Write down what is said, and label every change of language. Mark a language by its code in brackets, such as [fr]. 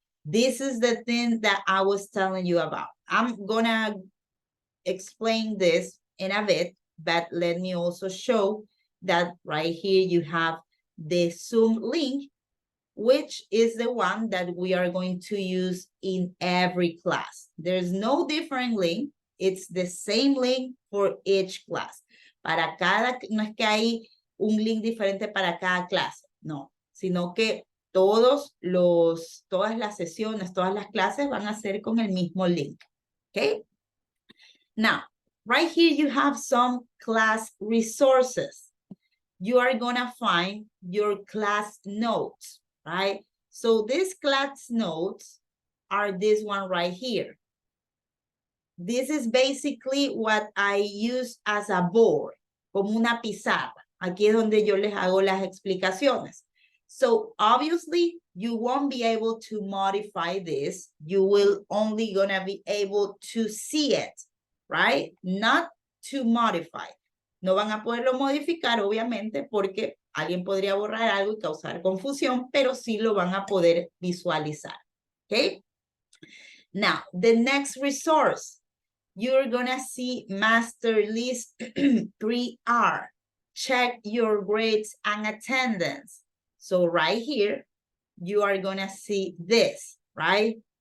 [en] This is the thing that I was telling you about. I'm gonna explain this in a bit, but let me also show that right here you have the Zoom link, which is the one that we are going to use in every class. There's no different link. It's the same link for each class. [es] Para cada, no es que hay un link diferente para cada clase, no, sino que todas las sesiones, todas las clases van a ser con el mismo link, okay? [en] Now, right here you have some class resources. You are gonna find your class notes, right? So these class notes are this one right here. This is basically what I use as a board, [es] como una pizarra. Aquí es donde yo les hago las explicaciones. [en] So obviously, you won't be able to modify this. You will only gonna be able to see it, right? Not to modify. [es] No van a poderlo modificar, obviamente, porque alguien podría borrar algo y causar confusión, pero sí lo van a poder visualizar, okay? [en] Now, the next resource, you're gonna see Master List 3R. Check your grades and attendance. So right here, you are gonna see this, right?